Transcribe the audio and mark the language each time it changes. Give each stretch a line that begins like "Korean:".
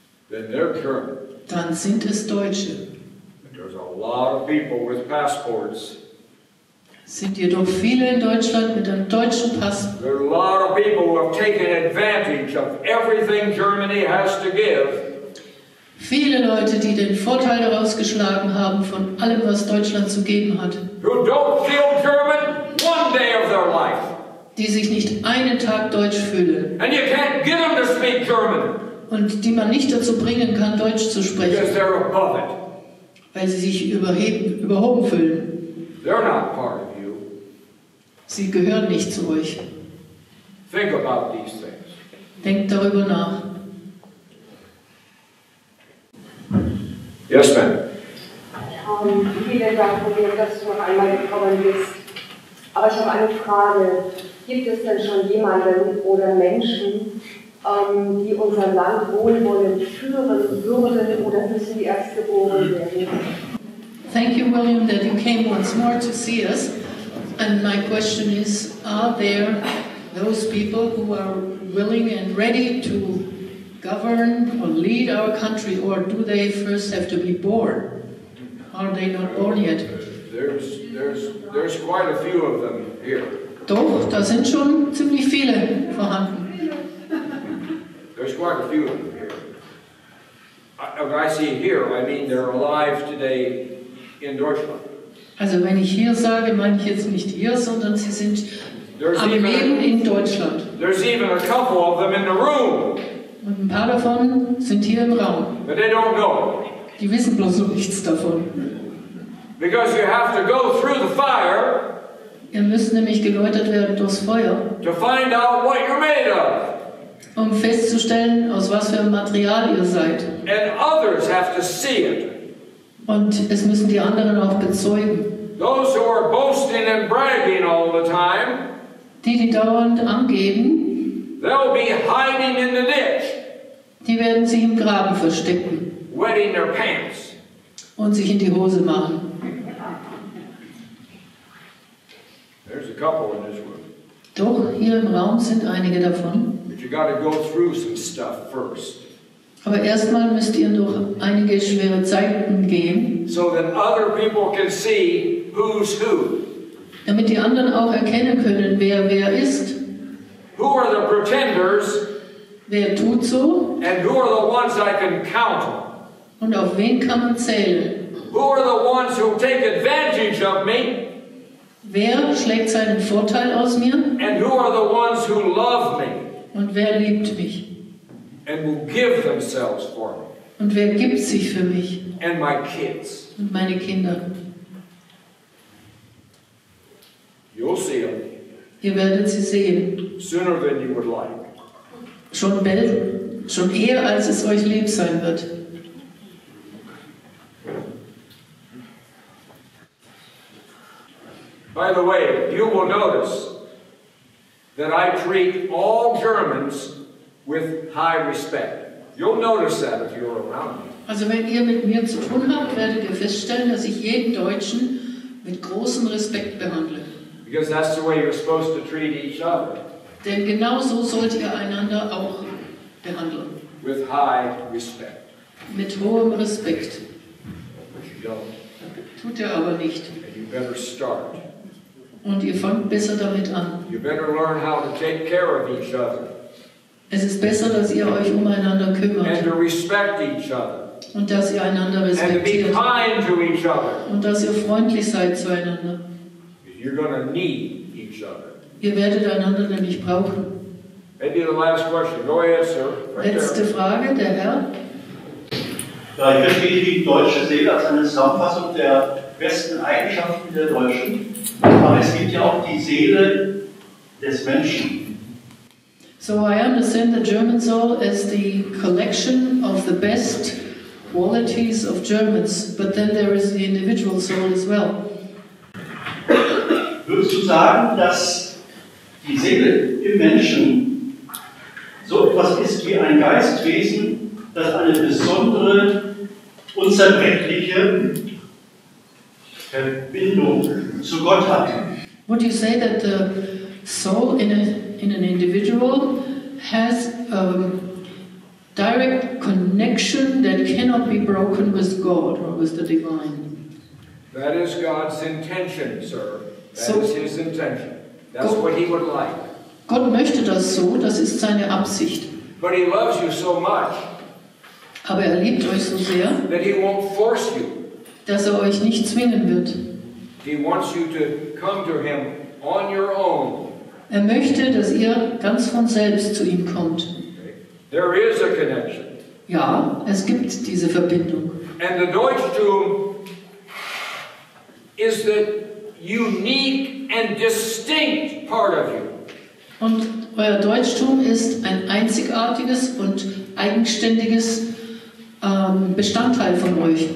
English: then they're German.
German: dann sind es Deutsche.
English: And there's a lot of people with passports.
German: Sind jedoch viele in Deutschland mit einem deutschen Pass.
English: There are a lot of people who have taken advantage of everything Germany has to give.
German: Viele Leute, die den Vorteil daraus geschlagen haben von allem, was Deutschland zu geben hat.
English: Who don't feel German one day of their life.
German: Die sich nicht einen Tag deutsch fühlen.
English: And you can't get them to speak German.
German: Und die man nicht dazu bringen kann, Deutsch zu sprechen.
English: Because they're above it.
German: Weil sie sich überhoben fühlen.
English: They're not part of you.
German: Sie gehören nicht zu euch.
English: Think about these things.
German: Denkt darüber nach.
English: Yes, ma'am.
German: Vielen Dank, William, dass du noch einmal gekommen bist. Aber ich habe eine Frage. Gibt es denn schon jemanden oder Menschen, die unser Land wohlwollend führen würden oder müssen die erst geboren werden?
English: Thank you, William, that you came once more to see us. And my question is, are there those people who are willing and ready to govern or lead our country, or do they first have to be born? Are they not born yet? There's quite a few of them here.
German: Doch, da sind schon ziemlich viele vorhanden.
English: There's quite a few of them here. When I see here, I mean they're alive today in Deutschland.
German: Also wenn ich hier sage, meine ich jetzt nicht hier, sondern sie sind am Leben in Deutschland.
English: There's even a couple of them in the room.
German: Und ein paar davon sind hier im Raum.
English: But they don't know.
German: Die wissen bloß noch nichts davon.
English: Because you have to go through the fire.
German: Ihr müsst nämlich geläutert werden durchs Feuer,
English: To find out what you're made of.
German: um festzustellen, aus was für einem Material ihr seid.
English: And others have to see it.
German: Und es müssen die anderen auch bezeugen.
English: Those who are boasting and bragging all the time,
German: Die dauernd angeben,
English: they'll be hiding in the ditch,
German: die werden sich im Graben verstecken
English: wetting their pants.
German: und sich in die Hose machen.
English: There's a couple in this room.
German: Doch, hier im Raum sind einige davon.
English: But you got to go through some stuff first.
German: Aber erstmal müsst ihr durch einige schwere Zeiten gehen,
English: So that other people can see who's who.
German: Damit die anderen auch erkennen können, wer ist.
English: Who are the pretenders?
German: Wer tut so?
English: And who are the ones I can count on?
German: Und auf wen kann man zählen?
English: Who are the ones who take advantage of me?
German: Wer schlägt seinen Vorteil aus mir?
English: And who are the ones who love me?
German: Und wer liebt mich?
English: And will give themselves for me?
German: Und wer gibt sich für mich?
English: And my kids.
German: Und meine Kinder.
English: You'll see them.
German: Ihr werdet sie sehen.
English: Sooner than you would like.
German: Schon eher, als es euch lieb sein wird.
English: By the way, you will notice that I treat all Germans with high respect. You'll notice that if you're around me.
German: Also wenn ihr mit mir zu tun habt, werdet ihr feststellen, dass ich jeden Deutschen mit großem Respekt behandle.
English: Because that's the way you're supposed to treat each other.
German: Denn genau so sollt ihr einander auch behandeln.
English: With high respect.
German: Mit hohem Respekt.
English: But you don't.
German: Tut ihr aber nicht.
English: And you better start.
German: Und ihr fangt besser damit an.
English: You better learn how to take care of each other.
German: Es ist besser, dass ihr euch umeinander kümmert.
English: And to respect each other.
German: Und dass ihr einander
English: And to be
German: respektiert.
English: kind to each other.
German: Und dass ihr freundlich seid zueinander.
English: You're going to need each other.
German: Ihr werdet einander nämlich brauchen.
English: Maybe the last question. Go ahead, sir. Right
German: Letzte
English: there.
German: Frage, der Herr. Ja, ich verstehe die deutsche Seele als eine Zusammenfassung der besten Eigenschaften der Deutschen. Aber es gibt ja auch die Seele des Menschen.
English: So I understand the German soul as the collection of the best qualities of Germans, but then there is the individual soul as well.
German: Würdest du sagen, dass die Seele im Menschen so etwas ist wie ein Geistwesen, das eine besondere, unzerbrechliche Verbindung zu Gott hat?
English: Would you say that the soul in an individual has a direct connection that cannot be broken with God or with the divine? That is God's intention, sir. That So- is His intention. That's Go- what He would like.
German: Gott möchte das so, das ist seine Absicht.
English: But He loves you so much
German: Aber er liebt euch so sehr,
English: that He won't force you.
German: dass er euch nicht zwingen wird.
English: He wants you to come to Him on your own.
German: Er möchte, dass ihr ganz von selbst zu ihm kommt.
English: Okay? There is a connection.
German: Ja, es gibt diese Verbindung.
English: And the Deutschtum is the unique and distinct part of you.
German: Und euer Deutschtum ist ein einzigartiges und eigenständiges Bestandteil von euch.